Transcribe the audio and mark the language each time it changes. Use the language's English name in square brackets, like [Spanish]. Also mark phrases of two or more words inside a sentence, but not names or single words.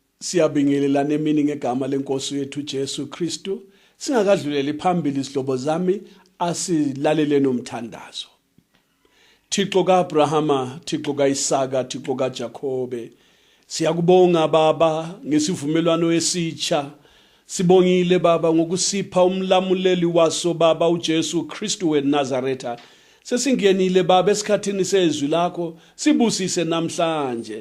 [Zulu] Siyabingelelana emini ngegama lenkosi yethu Jesu Kristu. Singakadluleli phambili isihlobo zami, asilaleleni umthandazo. Thixo kaAbrahama, Thixo kaIsaka, Thixo kaJakobe. Siyakubonga Baba ngesivumelwano esitsha. Sibongile Baba ngokusipha umlamuleli waso Baba uJesu Kristu weNazaretha. Sesingenile Baba esikhathini sezwi lakho, sibusise namhlanje.